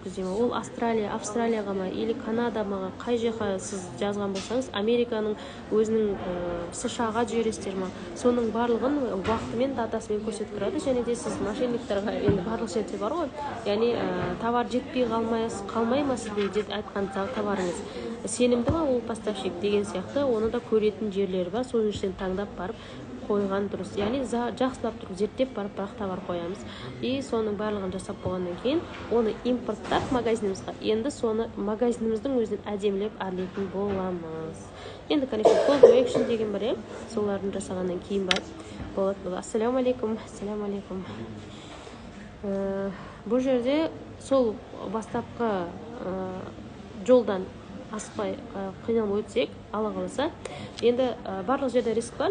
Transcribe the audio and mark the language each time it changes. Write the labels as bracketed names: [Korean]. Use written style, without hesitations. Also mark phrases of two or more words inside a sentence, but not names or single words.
[Kazakh] ме, ол Австралияға ма, или Канадама, қай жаққа сіз жазған болсаңыз, Американың өзінің США-ға жібересіздер ма, соның барлығын уақытымен, датасымен көрсетіп тұрады, және де сіз мошенниктарға енді барлық жерде бар ғой, яғни товар жетпей қалмай ма сізге айтқан товарыңыз, сенімді ма ол поставщик деген сияқты, оны да көретін жерлері бар, соның ішінен таңдап барып қойған дұрыс. Яғни жақсылап тұрып зерттеп барып бірақ товар қоямыз. И соның барлығын жасап болғаннан кейін оны импорттап магазинімізге, енді соны магазиніміздің өзін әдемілеп әрлейтін боламыз. Енді конечно [English] call to action [Kazakh] деген бар, солардың жасағаннан кейін барып болады. [Arabic] السلام عليكم. [Kazakh] Бұл жерде сол бастапқы жолдан аспай қиналмай өтсек, алла қаласа, енді барлық жерде риск бар.